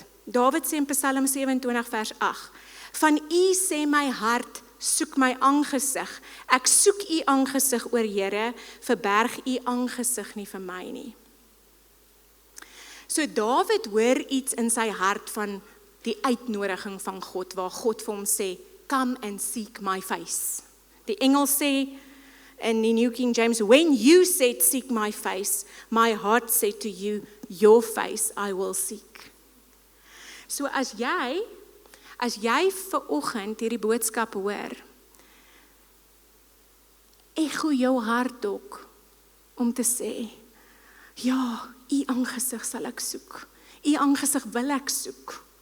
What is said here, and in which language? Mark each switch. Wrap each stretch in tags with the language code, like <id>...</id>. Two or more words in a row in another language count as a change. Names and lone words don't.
<af>Dawid sê in Psalm 27 vers 8, van U sê my hart, soek my aangesig. Ek soek U aangesig, o Here, verberg U aangesig nie vir my nie. So Dawid hoor iets in sy hart van die uitnodiging van God, waar God vir hom sê,</af> <en>come and seek my face.</en> <af>Die engel sê in die</af> <en>New King James, when you said seek my face, my heart said to you, your face I will seek.</en> <af>So as jy vanoggend hierdie boodskap hoor, ego jou hart ook om te sê, ja, U aangesig sal ek soek. U aangesig wil ek soek.</af>